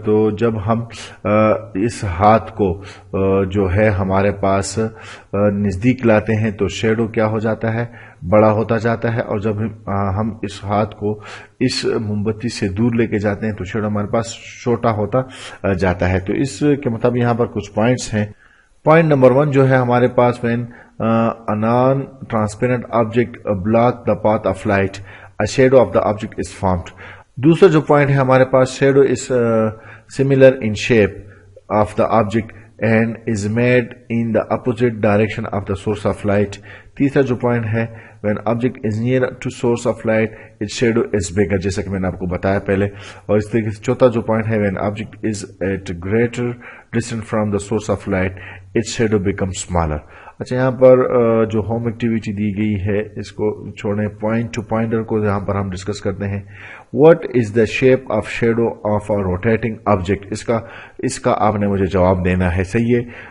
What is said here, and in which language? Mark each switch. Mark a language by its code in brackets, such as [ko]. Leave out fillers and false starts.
[ur] تو جب ہم اس ہاتھ کو جو ہے ہمارے پاس نزدیک لاتے ہیں تو شیڈو کیا ہو جاتا ہے, بڑا ہوتا جاتا ہے. اور جب ہم اس ہاتھ کو اس موم بتی سے دور لے کے جاتے ہیں تو شیڈو ہمارے پاس چھوٹا ہوتا جاتا ہے. تو اس کے مطابق یہاں پر کچھ پوائنٹس ہیں. پوائنٹ نمبر 1 جو ہے ہمارے پاس [en] when a non-transparent object block the path of light, a shadow of the object is formed. [ur] دوسرا جو پوائنٹ ہے ہمارے پاس [en] shadow is similar in shape of the object and is made in the opposite direction of the source of light. [ur] تیسرا جو point ہے [en] when object is near to source of light its shadow is bigger, [ur] جیسا کہ میں نے آپ کو بتایا پہلے. اور اس طریقے سے چوتھا جو پوائنٹ ہے [en] when object is at greater distance from the source of light its shadow becomes smaller. [ur] اچھا یہاں پر جو ہوم ایکٹیویٹی دی گئی ہے اس کو چھوڑیں, پوائنٹ ٹو پوائنٹر کو یہاں پر ہم ڈسکس کرتے ہیں. [en] what is the shape of shadow of a rotating object, [ur] اس کا آپ نے مجھے جواب دینا ہے, صحیح ہے.